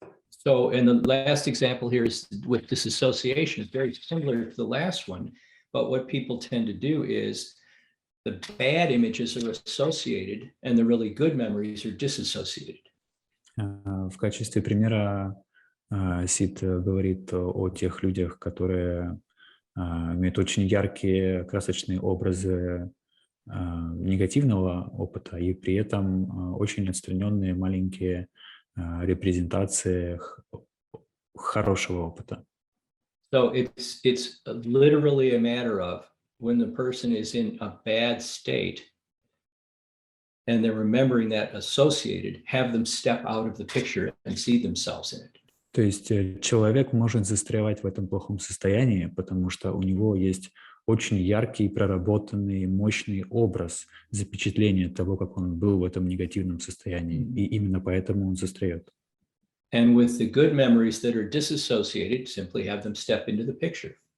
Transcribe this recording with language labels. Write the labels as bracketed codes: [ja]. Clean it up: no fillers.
[en] So, and the last example here is with disassociation. It's very similar to the last one, but what people tend to do is the bad images are associated and the really good memories are disassociated. [ru] В качестве примера Сид говорит о тех людях, которые имеют очень яркие красочные образы негативного опыта и при этом очень отстраненные маленькие репрезентации хорошего опыта. [en] So it's literally a matter of when the person is in a bad state and they're remembering that associated, have them step out of the picture and see themselves in it. [ru] То есть человек может застревать в этом плохом состоянии, потому что у него есть очень яркий, проработанный, мощный образ запечатления того, как он был в этом негативном состоянии. И именно поэтому он застряет. [en] And with the good memories that are disassociated, simply have them step into the picture.